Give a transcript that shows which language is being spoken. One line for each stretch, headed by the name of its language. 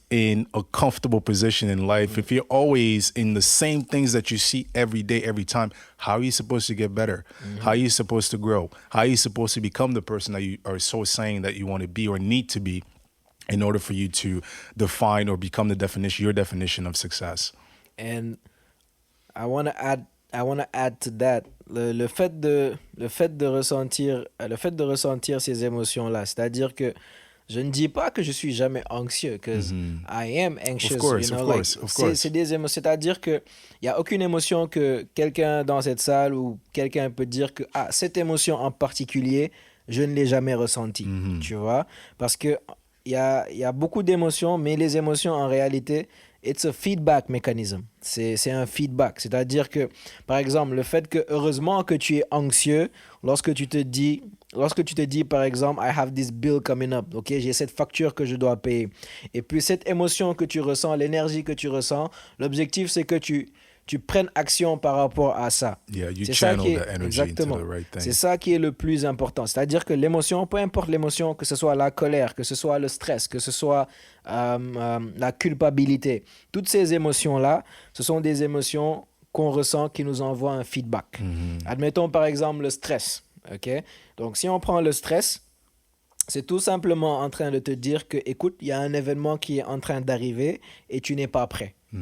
English: in a comfortable position in life, if you're always in the same things that you see every day, every time, how are you supposed to get better? How are you supposed to grow? How are you supposed to become the person that you are so saying that you want to be or need to be in order for you to define or become your definition of success? And I want to add to that
French: le fait de ressentir ces émotions-là, c'est-à-dire que je ne dis pas que je suis jamais anxieux,
English: because I am anxious.
French: C'est des émotions, c'est-à-dire que il y a aucune émotion que quelqu'un dans cette salle ou quelqu'un peut dire que cette émotion en particulier, je ne l'ai jamais ressentie, tu vois, parce que il y a beaucoup d'émotions, mais les émotions en réalité,
English: it's a feedback mechanism.
French: C'est un feedback. C'est-à-dire que, par exemple, le fait que, heureusement que tu es anxieux lorsque tu te dis, par exemple,
English: I have this bill coming up.
French: OK, j'ai cette facture que je dois payer. Et puis, cette émotion que tu ressens, l'énergie que tu ressens, l'objectif, c'est que tu prennes action par rapport à ça.
English: Yeah, you channel that energy into the right thing.
French: C'est ça qui est le plus important. C'est-à-dire que l'émotion, peu importe l'émotion, que ce soit la colère, que ce soit le stress, que ce soit la culpabilité, toutes ces émotions-là, ce sont des émotions qu'on ressent qui nous envoient un feedback. Admettons par exemple le stress. Okay? Donc si on prend le stress, c'est tout simplement en train de te dire que, écoute, il y a un événement qui est en train d'arriver et tu n'es pas prêt.